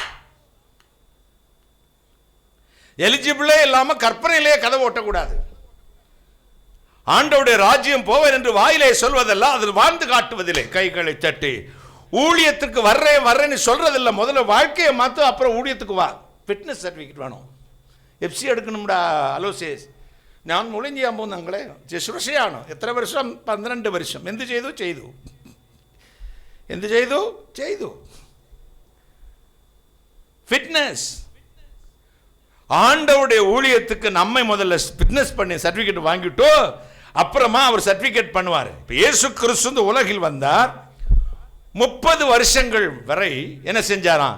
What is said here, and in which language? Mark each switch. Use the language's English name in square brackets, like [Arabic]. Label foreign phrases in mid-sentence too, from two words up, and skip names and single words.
[Tamil] எலிஜிபிளே இல்லாமல் கற்பனையிலேயே கதவை ஓட்டக்கூடாது. ஆண்டவருடைய ராஜ்யம் போவேன் என்று வாயிலே சொல்வதெல்லாம் அதில் வாழ்ந்து காட்டுவதில்லை. கைகளை தட்டி ஊழியத்துக்கு வர்றேன்னு சொல்றதில்லை. முதல்ல வாழ்க்கையை மாற்ற, அப்புறம் ஊழியத்துக்கு வா. [English] fitness certificate [Tamil] வேணும். எஃப்சி എടുക്കണംടാ. [Malayalam] അലോസേസ് ഞാൻ മൂല്യം ചെയ്യാൻ പോകുന്നങ്ങളെ ശുശ്രൂഷയാണ്. എത്ര വർഷം? 12 വർഷം. എന്ത് ചെയ്തു? എന്ത് ചെയ്തു? [Tamil] ஃபிட்னஸ். ஆண்டவருடைய ஊழியத்துக்கு நம்மை முதல்ல ஃபிட்னஸ் பண்ணி சர்டிஃபிகேட் வாங்கிட்டோ அப்புறமா அவர் சர்டிஃபிகேட் பண்ணுவார். இப்போ இயேசு கிறிஸ்து இந்த உலகில் வந்தார். 30 வருஷங்கள் வரை என்ன செஞ்சாராம்?